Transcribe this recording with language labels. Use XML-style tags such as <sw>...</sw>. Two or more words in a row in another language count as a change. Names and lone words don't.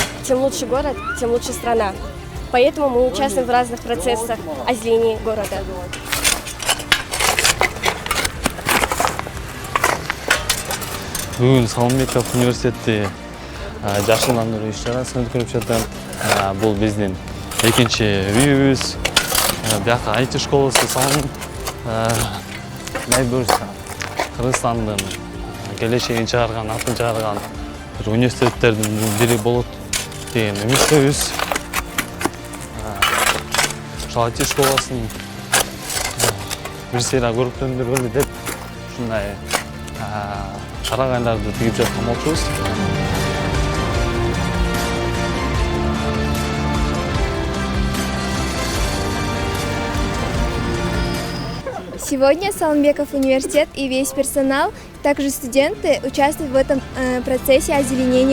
<ru>Тем лучше город, тем лучше страна. Поэтому мы участвуем в разных процессах озеленения города.</ru> <ky>Бүгүн Салымбеков университети жашылдандыруу иш-чарасын өткөрүп жатам. Бул биздин экинчи үйүбүз. Бияка IT школасы салынып, дай буюрса Кыргызстандын келечегин чыгарган, атын чыгарган бир университеттердин бири болот деген үмүттөбүз. Ошол IT школасын бир сыйра көрүктөндүргөлү деп ушундай карагайларды тигип жаткан болчубуз.</ky> <ru>Сегодня Салымбеков университет и весь персонал, также студенты, участвуют в этом процессе озеленения города.</ru>